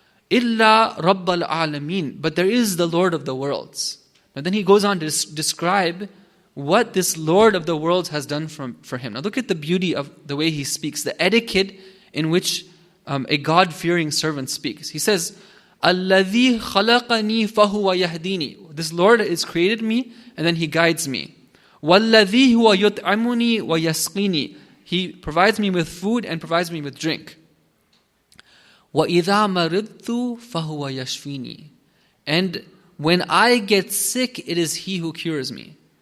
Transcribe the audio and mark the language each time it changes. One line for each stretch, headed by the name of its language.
Arabic: إِلَّا رَبَّ الْعَالَمِينَ.
English: But there is the Lord of the worlds. And then he goes on to describe what this Lord of the worlds has done for him. Now look at the beauty of the way he speaks, the etiquette in which a God-fearing servant speaks. He says,
Arabic: الَّذِي خَلَقَنِي فَهُوَ يَهْدِينِي.
English: This Lord has created me, and then He guides me.
Arabic: وَالَّذِي هُوَ يُطْعِمُنِي وَيَسْقِينِي.
English: He provides me with food and provides me with drink.
Arabic: وَإِذَا مَرِضْتُ فَهُوَ يَشْفِينِي.
English: And when I get sick, it is He who cures me.